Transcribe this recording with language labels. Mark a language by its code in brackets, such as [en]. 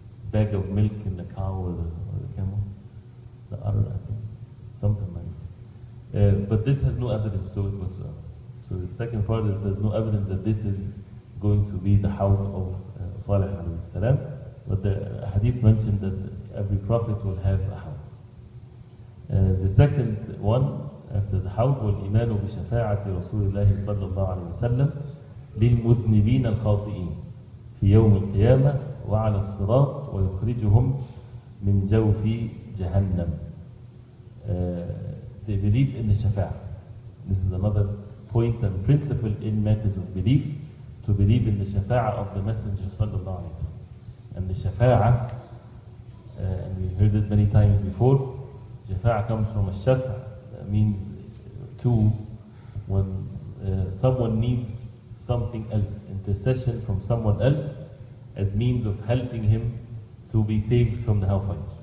[en] Bag of milk in the cow or the camel? The udder, I think. Something like that. But this has no evidence to it whatsoever. So the second part is there's no evidence that this is going to be the hawd of Salih alayhi salam. But the hadith mentioned that every prophet will have a hawd. The second one after the hawd, [ar] وَالْإِيمَانُ بِشَفَاعَةِ رَسُولِ اللَّهِ صَلَّى اللَّهُ عَلَيْهِ وسلم لِلْمُذْنِبِينَ الْخَاطِئِينَ في يوم القيامة وعلى الصراط ويخرجهم من جوف جهنم. [en] They believe in the shafa'ah. This is another point and principle in matters of belief, to believe in the shafa'ah of the Messenger sallallahu alaihi wasallam. And the shafa'ah, and we heard it many times before, shafa'ah comes from a shafa', that means two, when someone needs something else, intercession from someone else as means of helping him to be saved from the hellfire.